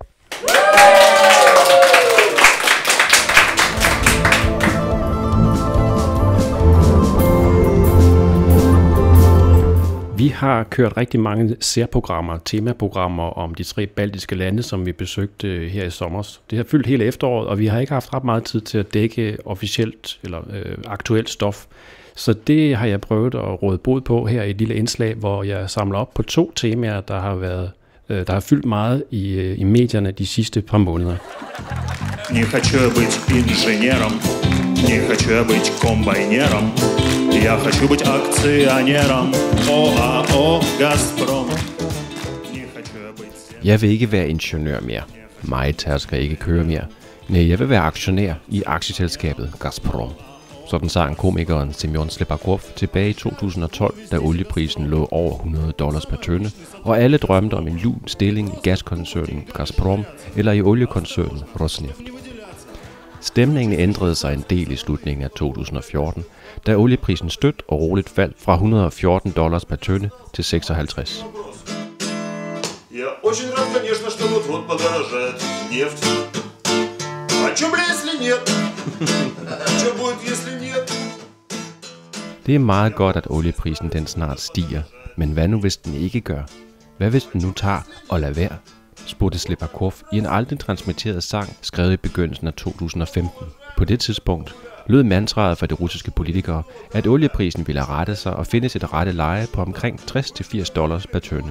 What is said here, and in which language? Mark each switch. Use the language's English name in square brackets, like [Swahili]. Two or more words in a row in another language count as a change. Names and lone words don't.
[Danish] Vi har kørt rigtig mange særprogrammer, temaprogrammer om de 3 baltiske lande, som vi besøgte her i sommer. Det har fyldt hele efteråret, og vi har ikke haft ret meget tid til at dække officielt eller aktuelt stof. Så det har jeg prøvet at råde bod på her i et lille indslag, hvor jeg samler op på 2 temaer, der har fyldt meget i medierne de sidste par måneder. [Russian] Не хочу я быть инженером, не хочу я быть комбайнером, я хочу быть акционером, ОАО «Газпром». [Danish] Jeg vil ikke være ingeniør mere. Mig skal ikke køre mere. Nej, jeg vil være aktionær i aktieselskabet Gazprom. Sådan sang komikeren Semyon Slipakov tilbage i 2012, da olieprisen lå over $100 per tønde, og alle drømte om en lun stilling i gaskoncernen Gazprom eller i oliekoncernen Rosneft. Stemningen ændrede sig en del i slutningen af 2014, da olieprisen støt og roligt faldt fra $114 per tønde til 56. [Russian] Я очень рад, конечно, что вот-вот подорожает нефть. А чё, бля, если нет? Чё будет, если нет? [Danish] Det er meget godt, at olieprisen den snart stiger, men hvad nu hvis den ikke gør? Hvad hvis den nu tager og lader være? Spurgte Slipakov i en aldrig transmitteret sang, skrevet i begyndelsen af 2015. På det tidspunkt lød mantraet for de russiske politikere, at olieprisen ville rette sig og finde sit rette leje på omkring $60-80 per tønde.